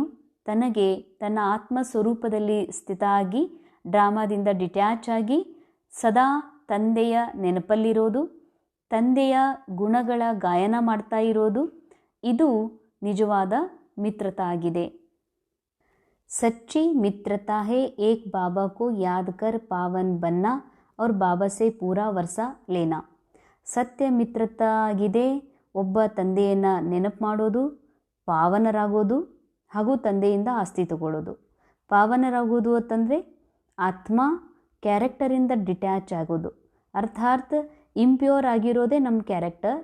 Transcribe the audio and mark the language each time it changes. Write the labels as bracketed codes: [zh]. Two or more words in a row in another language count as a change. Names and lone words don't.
[kn] ತನಗೆ ತನ್ನ ಆತ್ಮ ಸ್ವರೂಪದಲ್ಲಿ ಸ್ಥಿತ ಆಗಿ ಡ್ರಾಮಾದಿಂದ ಡಿಟ್ಯಾಚ್ ಆಗಿ ಸದಾ ತಂದೆಯ ನೆನಪಲ್ಲಿರೋದು, ತಂದೆಯ ಗುಣಗಳ ಗಾಯನ ಮಾಡ್ತಾ ಇರೋದು, ಇದು ನಿಜವಾದ ಮಿತ್ರತಾ ಆಗಿದೆ. [hi] सच्ची मित्रता है एक बाबा को याद कर पावन बनना और बाबा से पूरा वर्षा लेना. [kn] ಸತ್ಯ ಮಿತ್ರತಾ ಆಗಿದೆ ಒಬ್ಬ ತಂದೆಯನ್ನು ನೆನಪು ಮಾಡೋದು, ಪಾವನರಾಗೋದು ಹಾಗೂ ತಂದೆಯಿಂದ ಆಸ್ತಿ ತಗೊಳ್ಳೋದು. ಪಾವನರಾಗೋದು ಅಂತಂದರೆ ಆತ್ಮ ಕ್ಯಾರೆಕ್ಟರಿಂದ ಡಿಟ್ಯಾಚ್ ಆಗೋದು. ಅರ್ಥಾತ್ ಇಂಪ್ಯೂರ್ ಆಗಿರೋದೇ ನಮ್ಮ ಕ್ಯಾರೆಕ್ಟರ್.